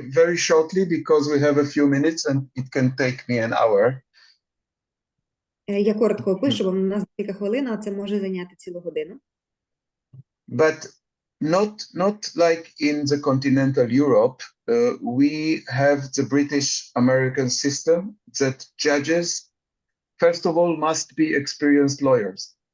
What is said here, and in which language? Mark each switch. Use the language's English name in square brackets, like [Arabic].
[English] Very shortly, because we have a few minutes and it can take me an hour. [Ukrainian] Я коротко опишу, бо в нас кілька хвилин, а це може зайняти цілу годину. [English] But not like in the continental Europe. We have the British-American system that judges, first of all, must be experienced lawyers.